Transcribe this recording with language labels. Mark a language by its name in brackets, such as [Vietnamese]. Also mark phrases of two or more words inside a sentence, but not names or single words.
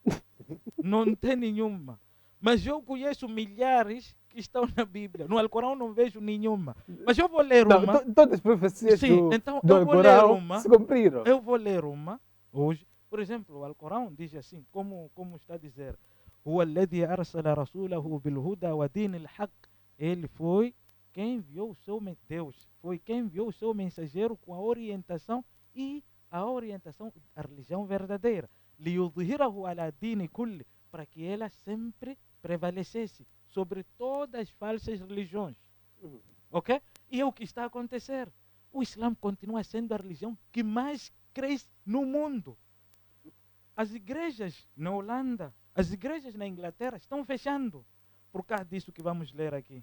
[Portuguese] Não tem nenhuma. Mas eu conheço milhares que estão na Bíblia. No Alcorão não vejo nenhuma. Mas eu vou ler Não, uma. todas as profecias Sim, do, então do eu vou ler Alcorão uma. se cumpriram. Eu vou ler uma hoje. Por exemplo, o Alcorão diz assim, como está a dizer, [Arabic] هو الذي أرسل رسوله بالهدى ودين الحق. [Portuguese] Ele foi quem enviou o seu Deus, foi quem enviou o seu mensageiro com a orientação e a orientação da religião verdadeira. [Arabic] ليظهره على الدين كله, [Portuguese] para que ela sempre prevalecesse sobre todas as falsas religiões. Ok? E é o que está a acontecer. O Islã continua sendo a religião que mais cresce no mundo. As igrejas na Holanda, as igrejas na Inglaterra estão fechando por causa disso que vamos ler aqui.